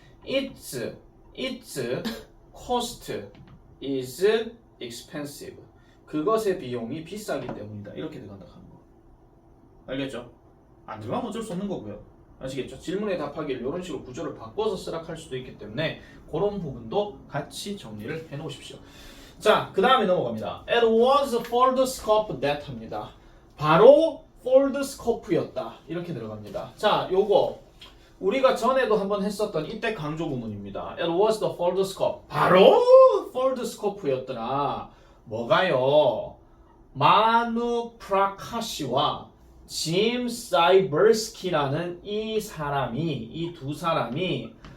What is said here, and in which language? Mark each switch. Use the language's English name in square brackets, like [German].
[English] Its cost is expensive. [Korean] 그것의 비용이 비싸기 때문이다. 이렇게 들어간다 하는 거. 알겠죠? 안 들어가면 어쩔 수 없는 거고요. 아시겠죠? 질문에 답하기를 이런 식으로 구조를 바꿔서 쓰라 할 수도 있기 때문에 그런 부분도 같이 정리를 해 놓으십시오. 자, 그 다음에 넘어갑니다. [English] It was foldscope that [Korean] 합니다. 바로 foldscope였다. 이렇게 들어갑니다. 자, 요거 우리가 전에도 한번 했었던 이때 강조 구문입니다. [English] It was the foldscope. [Korean] 바로 foldscope였더라. 뭐가요? 마누 프라카시와 짐 사이버스키라는 이 두 사람이